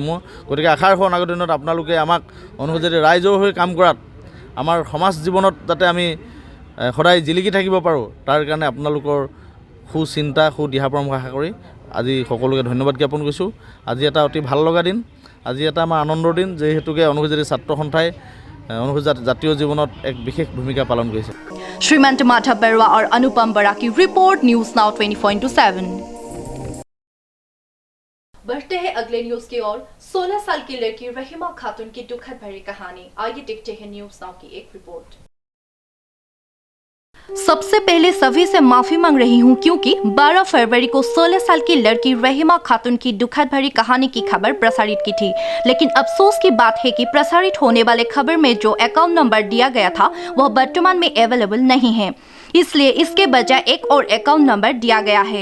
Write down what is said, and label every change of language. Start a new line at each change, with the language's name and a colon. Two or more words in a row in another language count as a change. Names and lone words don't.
Assamese: গতিকে আশা ৰাখোঁ অনাগত দিনত আপোনালোকে আমাক অনুসূচিত ৰাইজৰ হৈ কাম কৰাত আমাৰ সমাজ জীৱনত যাতে আমি সদায় জিলিকি থাকিব পাৰোঁ, তাৰ কাৰণে আপোনালোকৰ সুচিন্তা দিহা পৰামৰ্শ আশা কৰি আজি সকলোকে ধন্যবাদ জ্ঞাপন কৰিছোঁ। আজি এটা অতি ভাল লগা দিন, আজি এটা আমাৰ আনন্দৰ দিন, যিহেতুকে অনুসূচিত ছাত্ৰ সন্থাই অনুসূচিত জাতীয় জীৱনত এক বিশেষ ভূমিকা পালন কৰিছে।
Hindi: श्रीमंत माधव बरुआ और अनुपम बरा की रिपोर्ट, न्यूज़ नाउ 24/7। बढ़ते हैं अगले न्यूज की ओर। 16 साल की लड़की रहीमा खातून की दुखद भरी कहानी, आइए देखते हैं न्यूज़ नाउ की एक रिपोर्ट। सबसे पहले सभी से माफी मांग रही हूं क्योंकि 12 फरवरी को 16 साल की लड़की रहीमा खातून की दुखद भरी कहानी की खबर प्रसारित की थी, लेकिन अफसोस की बात है कि प्रसारित होने वाले खबर में जो
English: account number
Hindi: दिया गया था वह वर्तमान में अवेलेबल नहीं है, इसलिए इसके बजाय एक और
English: account number
Hindi: दिया गया है।